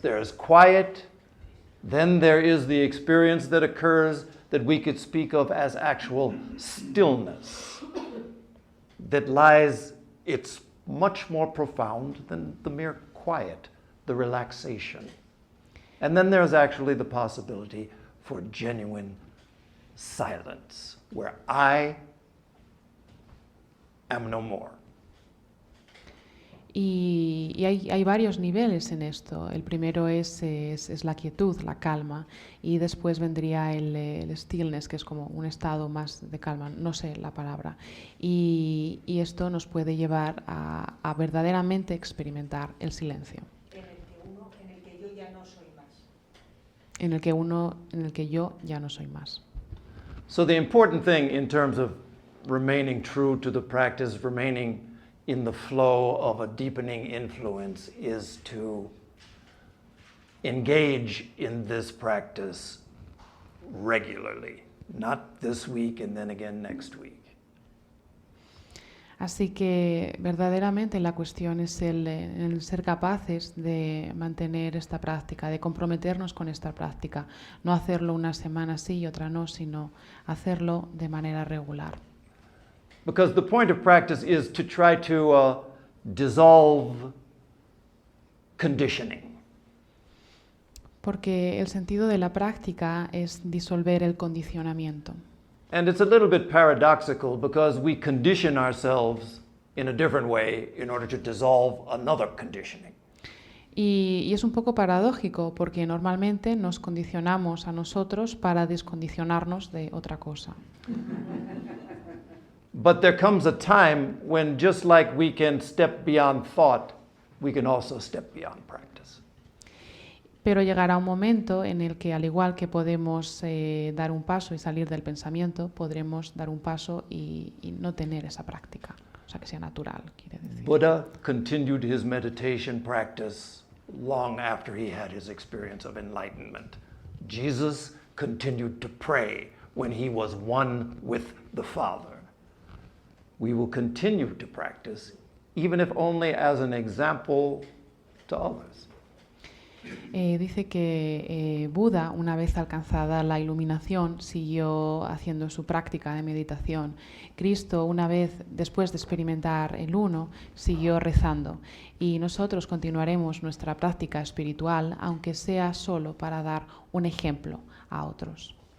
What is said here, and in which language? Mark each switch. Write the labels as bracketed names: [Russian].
[English] There's quiet, then there is the experience that occurs that we could speak of as actual stillness, that lies, it's much more profound than the mere quiet, the relaxation. And then there's actually the possibility for genuine silence, where I am no more. [Spanish] Y hay varios niveles en esto. El primero es la quietud, la calma, y después vendría el stillness, que es como un estado más de calma, no sé la palabra. Y esto nos puede llevar a verdaderamente experimentar el silencio. En el que yo ya no soy más. En el que yo ya no soy más. [English] So the important thing in terms of remaining true to the practice, remaining in the flow of a deepening influence, is to engage in this practice regularly, not this week and then again next week. [Spanish] Así que verdaderamente la cuestión es el ser capaces de mantener esta práctica, de comprometernos con esta práctica, no hacerlo una semana sí y otra no, sino hacerlo de manera regular. [English] Because the point of practice is to try to dissolve conditioning. [Spanish] Porque el sentido de la práctica es disolver el condicionamiento. [English] And it's a little bit paradoxical because we condition ourselves in a different way in order to dissolve another conditioning. [Spanish] Y es un poco paradójico porque normalmente nos condicionamos a nosotros para descondicionarnos de otra cosa. [English] But there comes a time when, just like we can step beyond thought, we can also step beyond practice. [Spanish] Pero llegará un momento en el que, al igual que podemos dar un paso y salir del pensamiento, podremos dar un paso y no tener esa práctica, o sea, que sea natural, quiere decir. [English] Buddha continued his meditation practice long after he had his experience of enlightenment. Jesus continued to pray when he was one with the Father. We will continue to practice, even if only as an example to others. [Spanish] Dice que Buda, una vez alcanzada la iluminación, siguió haciendo su práctica de meditación. Cristo, una vez después de experimentar el uno, siguió rezando. Y nosotros continuaremos nuestra práctica espiritual, aunque sea solo para dar un ejemplo a otros.